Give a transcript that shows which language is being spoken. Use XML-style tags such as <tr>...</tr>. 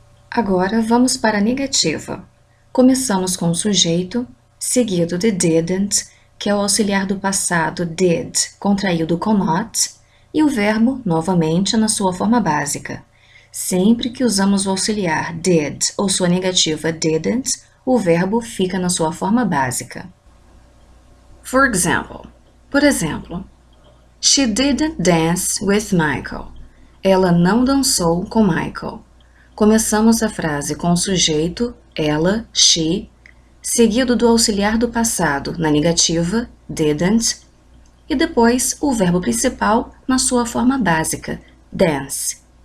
<pt>Agora vamos para a negativa. Começamos com o sujeito, seguido de didn't, que é o auxiliar do passado did, contraído com not, e o verbo, novamente, na sua forma básica. Sempre que usamos o auxiliar did ou sua negativa didn't, o verbo fica na sua forma básica.</pt> <en>For example,</en> <pt>por exemplo,</pt> <en>she didn't dance with Michael.</en> <pt>Ela não dançou com Michael. Começamos a frase com o sujeito, ela, she, seguido do auxiliar do passado na negativa, didn't, e depois o verbo principal na sua forma básica, dance.</pt>